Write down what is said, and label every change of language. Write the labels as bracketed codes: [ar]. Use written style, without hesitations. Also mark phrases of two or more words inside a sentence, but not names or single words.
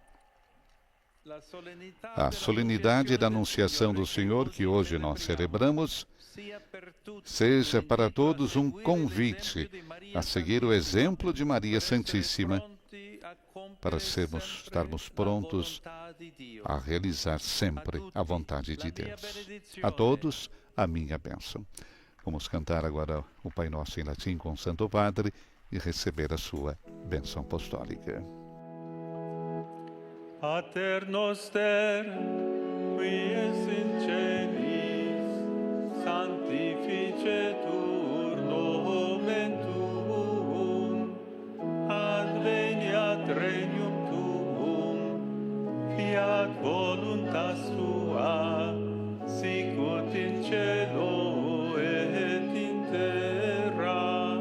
[pt] A solenidade da Anunciação do Senhor, que hoje nós celebramos, seja para todos um convite a seguir o exemplo de Maria Santíssima, para estarmos prontos a realizar sempre a vontade de Deus. A todos, a minha bênção. Vamos cantar agora o Pai Nosso em latim com o Santo Padre e receber a sua bênção apostólica. [la] Pater noster, qui es in celis, sanctificetur nomen tuum, adveniat regnum tuum, fiat voluntas tua, sicut in cielo et in terra.